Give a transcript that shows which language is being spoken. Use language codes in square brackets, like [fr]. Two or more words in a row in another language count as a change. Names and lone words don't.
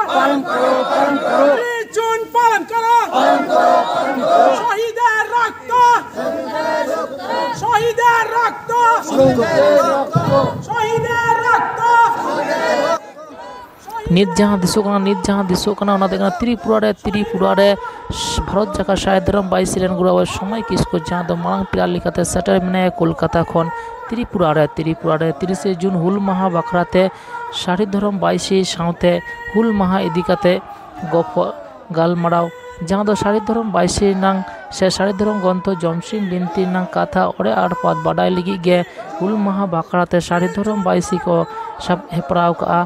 [bn] জুন পালন করো, শহীদের রক্ত, শহীদের রক্ত, শহীদের রক্ত। [sat] ᱱᱤᱛ ᱡᱟᱦᱟᱸ ᱫᱤᱥᱚᱜ ᱠᱟᱱᱟ ᱚᱱᱟ ᱫᱚ ᱠᱟᱱᱟ ত্রিপুরা ᱨᱮ ᱵᱷᱟᱨᱚᱛ ᱡᱟᱠᱟᱛ ᱥᱟᱦᱮᱵ ᱫᱷᱚᱨᱚᱢ ᱵᱟᱭᱤᱥ ᱨᱮᱱ ᱜᱩᱨᱩ ᱥᱚᱢᱟᱭ ᱠᱤᱥᱠᱩ ᱡᱟᱦᱟᱸ ᱫᱚ ᱢᱟᱲᱟᱝ ᱯᱮᱲᱟ ᱞᱮᱠᱟᱛᱮ ᱥᱮᱴᱮᱨ ᱢᱮᱱᱟᱭᱟ ᱠᱳᱞᱠᱟᱛᱟ ᱠᱷᱚᱱ ত্রিপুরা ᱨᱮ 30 ᱡᱩᱱ ᱦᱩᱞ ᱢᱟᱦᱟ ᱵᱟᱠᱷᱨᱟᱛᱮ ᱥᱟᱦᱮᱵ ᱫᱷᱚᱨᱚᱢ ᱵᱟᱭᱤᱥ ᱥᱟᱶᱛᱮ ᱦᱩᱞ ᱢᱟᱦᱟ ᱤᱫᱤ ᱠᱟᱛᱮ ᱜᱟᱞᱢᱟᱨᱟᱣ ᱡᱟᱦᱟᱸ ᱫᱚ ᱥᱟᱦᱮᱵ ᱫᱷᱚᱨᱚᱢ ᱵᱟᱭᱤᱥ ᱱᱟᱝ ᱥᱮ ᱥᱟᱦᱮᱵ ᱫᱷᱚᱨᱚᱢ ᱜᱨᱚᱱᱛᱷᱚ ᱡᱚᱢᱥᱤᱢ ᱵᱤᱱᱛᱤ ᱱᱟᱝ ᱠᱟᱛᱷᱟ ᱚᱲᱮ ᱟᱨ ᱯᱟᱛ ᱵᱟᱰᱟᱭ ᱞᱟᱹᱜᱤᱫ ᱜᱮ ᱦᱩᱞ ᱢᱟᱦᱟ ᱵᱟᱠᱷᱨᱟᱛᱮ ᱥᱟᱦᱮᱵ ᱫᱷᱚᱨᱚᱢ ᱵᱟᱭᱤᱥ ᱠᱚ ᱥᱟᱵ ᱦᱮᱯᱨᱟᱣ ᱠᱟᱜᱼᱟ।